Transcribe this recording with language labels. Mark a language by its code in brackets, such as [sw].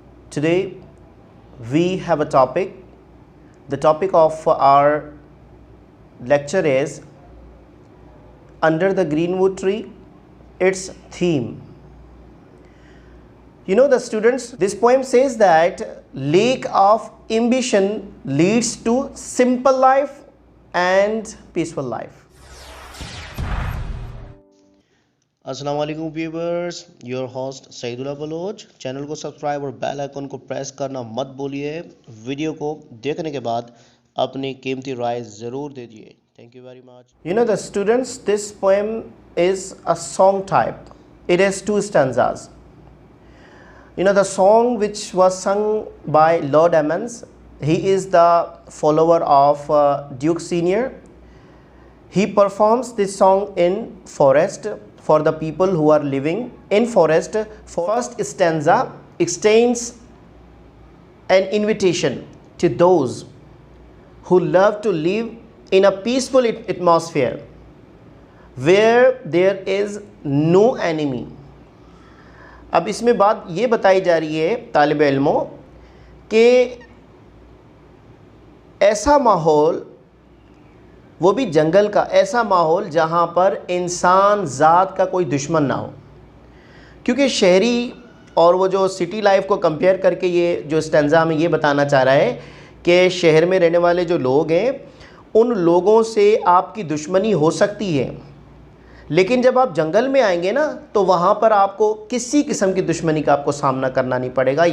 [en] Today we have a topic. The topic of our lecture is Under the Greenwood Tree, its theme. You know the students, this poem says that lack of ambition leads to simple life and peaceful life. अस्सलाम वालेकुम viewers, your host Saeedullah Baloch. [hi] Channel को subscribe और bell icon को press करना मत भूलिए। Video को देखने के बाद अपनी कीमती राय ज़रूर दे दिए। [en] Thank you very much. You know the students, this poem is a song type. It has two stanzas. You know the song which was sung by Lord Emmons. He is the follower of Duke Senior. He performs this song in forest for the people who are living in forest. First stanza extends an invitation to those who love to live in a peaceful atmosphere where there is no enemy. [hi] अब इसमें बात ये बताई जा रही है तालिब इल्मों कि ऐसा माहौल, वो भी जंगल का ऐसा माहौल जहाँ पर इंसान ज़ात का कोई दुश्मन ना हो। क्योंकि शहरी और वो जो सिटी लाइफ को कंपेयर करके ये जो स्टैंजा में ये बताना चाह रहा है कि शहर में रहने वाले जो लोग हैं उन लोगों से आपकी दुश्मनी हो सकती है, लेकिन जब आप जंगल में आएंगे ना तो वहाँ पर आपको किसी किस्म की दुश्मनी का आपको सामना करना नहीं पड़ेगा।